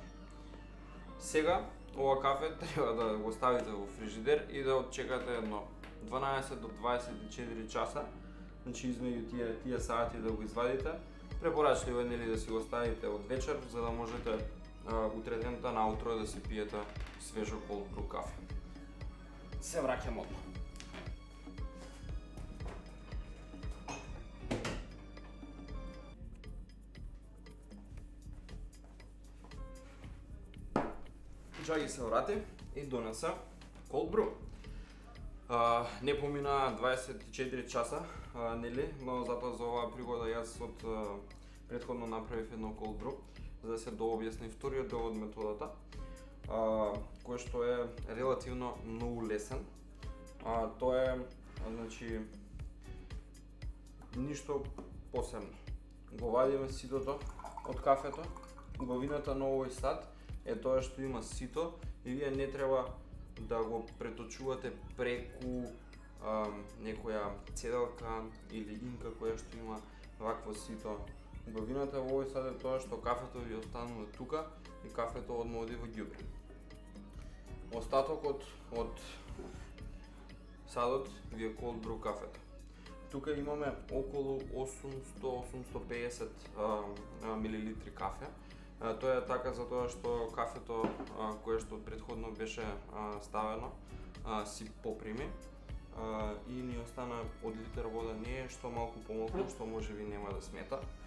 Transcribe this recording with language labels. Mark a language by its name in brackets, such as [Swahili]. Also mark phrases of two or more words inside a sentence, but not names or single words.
[Macedonian] Сега, ова кафе треба да го ставите во фрижидер и да отчекате едно 12 до 24 часа. Значи измеѓу тие сати да го извадите. Препорачливо е нели да си го ставите од вечер за да можете утре дента наутро да си пиете свежо [English] cold brew [Macedonian] кафе. Се враќам одма. Джаги се врати и донеса [English] cold brew. [Macedonian] Не помина 24 часа, нели, но затоа за оваа пригода јас од претходно направив едно [English] cold brew [Macedonian] за да се дообјасни вториот дел од методата, кој што е релативно многу лесен. Тоа е, значи, ништо посебно. Го вадиме ситото од кафето. Убавината на овој сад е тоа што има сито и вие не треба да го преточувате преку некоја цедалка или инка која што има вакво сито. Убавината во овој сад е тоа што кафето ви останува тука и кафето одма оди во ѓубре. Остатокот од садот ви е [English] cold brew [Macedonian] кафето. Тука имаме околу 800-850 милилитри кафе. Тоа е така затоа што кафето кое што претходно беше ставено си поприми и ни остана од литар вода не е што малку помалку што можеби нема да смета.